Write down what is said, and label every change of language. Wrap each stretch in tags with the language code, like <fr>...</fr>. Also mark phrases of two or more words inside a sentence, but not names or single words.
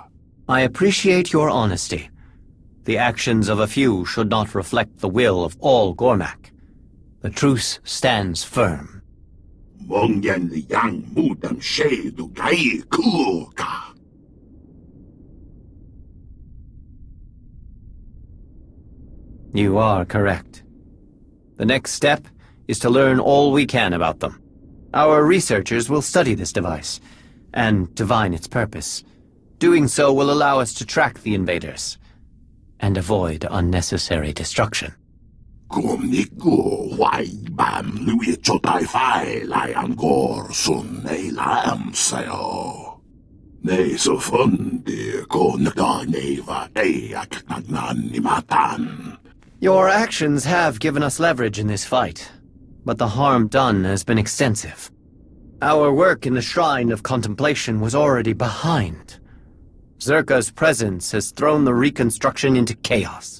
<en>I appreciate your honesty. The actions of a few should not reflect the will of all Gormak. The truce stands firm. Mongyan liang mudam she du gai kuka. You are correct. The next step is to learn all we can about them. Our researchers will study this device and divine its purpose. Doing so will allow us to track the invaders and avoid unnecessary destruction. Kumniku wai bam lui chotai fai lion gor sun e lam sao. Ne so fun de ko naga neva e aknan ni matan. Your actions have given us leverage in this fight, but the harm done has been extensive. Our work in the Shrine of Contemplation was already behind. Zerka's presence has thrown the reconstruction into chaos.</en>